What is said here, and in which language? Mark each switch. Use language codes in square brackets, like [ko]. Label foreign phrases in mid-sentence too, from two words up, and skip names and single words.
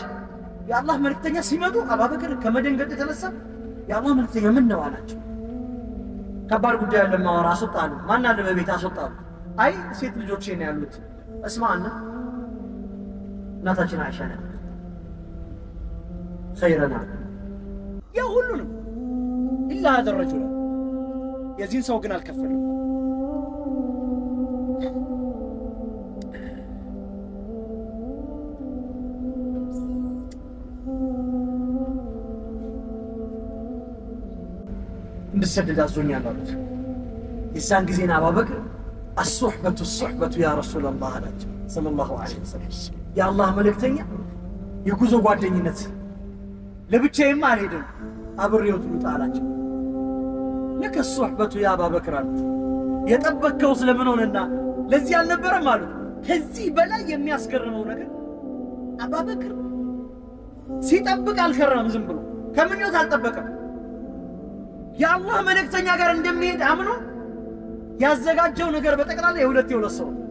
[am] የአላህ መልእክተኛ ሲመጡ አቡበክር ከመደንገጥ የተነሳ የአላህ መልእክተኛ ምን ነው አላቸው። ከባድ ጉዳይ ያለ ማወራ አስወጣሉ። ማን አለ በቤት አስወጣሉ። አይ ሴት ልጆቼ ነው ያሉት። እስማና እናታችን አይሻ ነው ኸይረና ያ ሁሉንም ኢላ [ar] هذا الرجل [am] የዚህን ሰው ግን አልከፈለም። እንድሰደድ አዞኛል አሉት። የዛን ጊዜና አቡበክር [ar] الصحبة يا رسول الله [am] አላቸው [ar] صلى الله عليه وسلم። [am] የአላህ መልእክተኛ የጉዞ ጓደኝነት ለብቻዬም አልሄድም አብሬው ልውጣ አላቸው። ለከ [ar] الصحبة يا [am] አቡበክር አሉት። የጠበቅከው ስለምን ሆነና ለዚህ አልነበረም አሉት። ከዚህ በላይ የሚያስገርመው ነገር አቡበክር ሲጠብቅ አልከረም። ዝም ብሎ ከምኞት አልጠበቀም። የአላህ መልእክተኛ ጋር እንደሚሄድ አምኖ ያዘጋጀው ነገር በጠቅላላ የሁለት ሰው